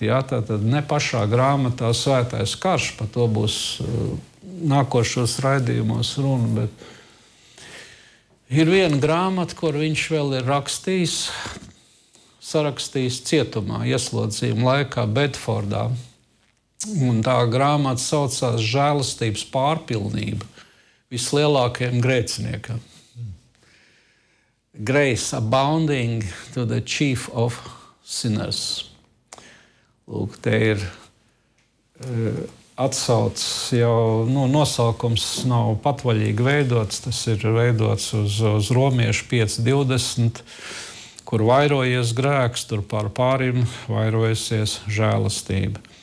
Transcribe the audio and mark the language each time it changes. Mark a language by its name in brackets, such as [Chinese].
[Latvian] Jā, tātad ne pašā grāmatā svētais karš, pa to būs nākošos raidījumos runa, bet ir viena grāmata, kur viņš vēl ir rakstījis, sarakstījis cietumā, ieslodzījuma laikā Bedfordā. Un tā grāmata saucās Žēlastības pārpilnība vislielākajiem grēciniekam. [English] Grace abounding to the chief of sinners. [Latvian] Lūk, te ir atsaucis jau, nu, nosaukums nav patvaļīgi veidots, tas ir veidots uz Romiešu 5:20. Kur vairojies grēks, tur par pārim vairojasies žēlastība.